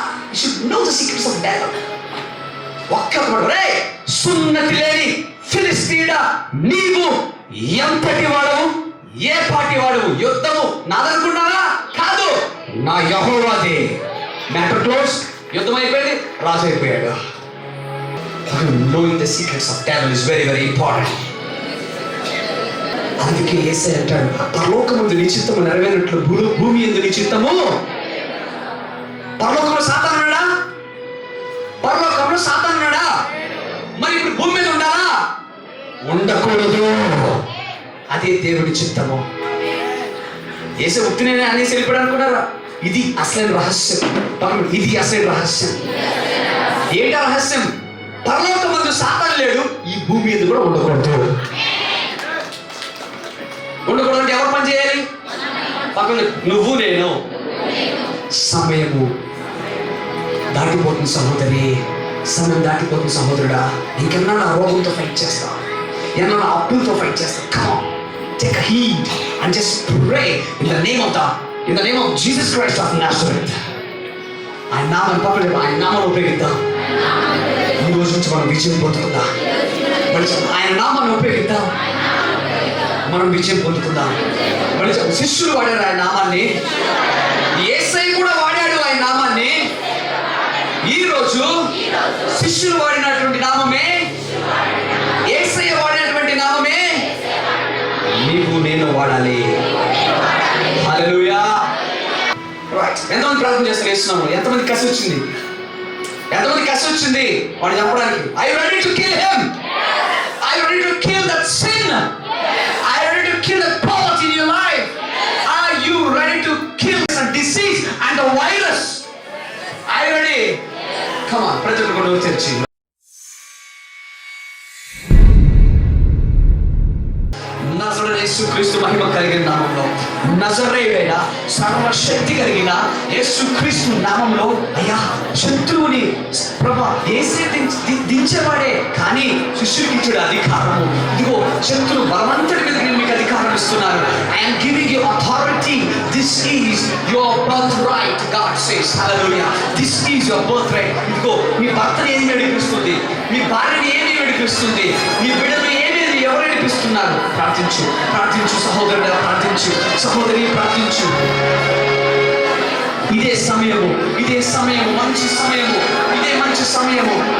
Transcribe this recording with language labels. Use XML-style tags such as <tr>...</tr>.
<en>You should know the secrets of battle.</en> <te>ఒక్కడు రే సున్నతి లేని ఫిలిస్తీయుడా, నీవు ఎంతటి వాడవు, ఏ పాటి వాడవు? యుద్ధము నాదనుకున్నారా? కాదు, నా యెహోవాదే.</te> <en>Matter close.</en> <te>యుద్ధం అయిపోయింది, రాజు అయిపోయాడు.</te> <en>Knowing the secrets of devil is very very important.</en> <te>అందుకే యేసయ్య అంటాడు, పరలోకమందు నీ చిత్తము నెరవేరినట్లు భూమి యందు నీ చిత్తము. పరలోకంలో సాతాను ఉన్నాడా? పరలోకంలో సాతాను ఉన్నాడా? మరి ఇప్పుడు భూమి మీద ఉండాలా? ఉండకూడదు. అదే దేవుడి చిత్తము. యేసు ఉత్తినే అనేసి వెళ్ళిపోయాడు అనుకున్నారా? ఇది అసలైన రహస్యం. ఇది అసలైన రహస్యం. ఏంటా రహస్యం? పరలోకమందు సాతాను లేడు, ఈ భూమి మీద కూడా ఉండకూడదు. ఉండకూడదు అంటే ఎవరు పని చేయాలి? పక్కన నువ్వు నేను. సమయము దాటిపోతుంది సహోదరి, సమయం దాటిపోతుంది సహోదరుడా. ఇంకెన్నా నా రోగంతో ఫైట్ చేస్తా, ఏమన్నా నా అప్పులతో ఫైట్ చేస్తా.</te> <en>Come on, take a heed and just pray in the name of Jesus Christ of Nazareth.</en> <te>ఆయన నామాన్ని పక్కన, ఆయన నామాన్ని ఉపయోగిద్దాం. ఈ రోజు నుంచి మనం విజయం పొందుకుందాం. ఆయన నామాన్ని ఉపయోగిద్దాం, మనం విజయం పొందుకుందాం. శిష్యులు వాడారు ఆయన నామాన్ని, యేసయ్య కూడా వాడాడు ఆయన నామాన్ని. ఈ రోజు శిష్యులు వాడినటువంటి నామమే, యేసయ్య వాడినటువంటి నామమే నీవు నేను వాడాలి. హల్లెలూయా. రైట్. ఎంతమంది ప్రార్థన చేస్తారు? చేస్తున్నాము. ఎంతమంది కసి వచ్చింది? ఎంతమంది కసి వచ్చింది వాడు చెప్పడానికి?</te> <en>Are you ready to kill him? Are you ready to kill that sin? Are you ready to kill the poverty in your life? Are you ready to kill the disease and the virus? Are you ready? Come on,</en> <te>ప్రతి ఒక్కరు తెరిచి. నజరేయుడైన యేసుక్రీస్తు మహిమ కలిగిన నామంలో, నజరేయుడైన సర్వశక్తి కలిగిన యేసుక్రీస్తు నామంలో, అయ్యా శత్రువుని ప్రభా యేసే దించేవాడే, కానీ శిష్యుడికి ఇచ్చాడు అధికారము. ఇదిగో శత్రు బలవంతుడి మీద నేను మీకు అధికారం ఇస్తున్నాను.</te> <en>I am giving you authority. This is your birthright, God says. Hallelujah. This is your birthright.</en> <te>ఇదిగో మీ భర్తని ఏమి నడిపిస్తుంది, మీ భార్యని ఏమి నడిపిస్తుంది, మీ బిడ్డను ఎవరు నడిపిస్తున్నారు? ప్రార్థించు, ప్రార్థించు సహోదరుడు, ప్రార్థించు సహోదరి, ప్రార్థించు. ఇదే సమయము, ఇదే సమయము, మంచి సమయము, ఇదే మంచి సమయము.</te>